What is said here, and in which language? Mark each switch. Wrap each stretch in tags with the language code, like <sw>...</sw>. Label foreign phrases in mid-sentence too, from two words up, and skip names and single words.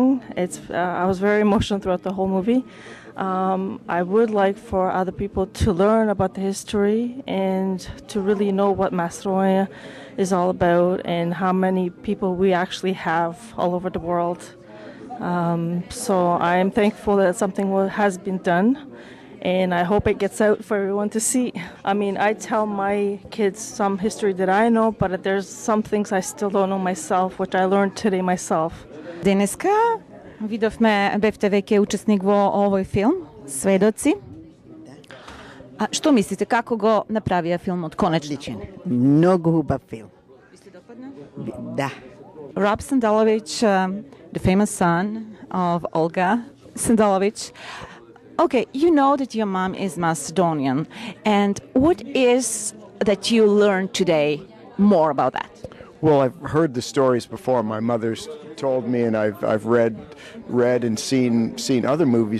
<en>I was very emotional throughout the whole movie. I would like for other people to learn about the history and to really know what Macedonia is all about and how many people we actually have all over the world. So I am thankful that something has been done. And I hope it gets out for everyone to see. I mean, I tell my kids some history that I know, but there's some things I still don't know myself, which I learned today myself.</en> <mk>Денеска видовме, бевте веќе учесник во овој филм. Svedoci. А што мислите, како го направија филм од коначног? Одличан. Многу хубав филм. Да.</mk> <en>Rob Sandalović, the famous son of Olga Sandalović. Okay, you know that your mom is Macedonian, and what is that you learned today more about that? Well, I've heard the stories before. My mother's told me, and I've read and seen other movies.</en>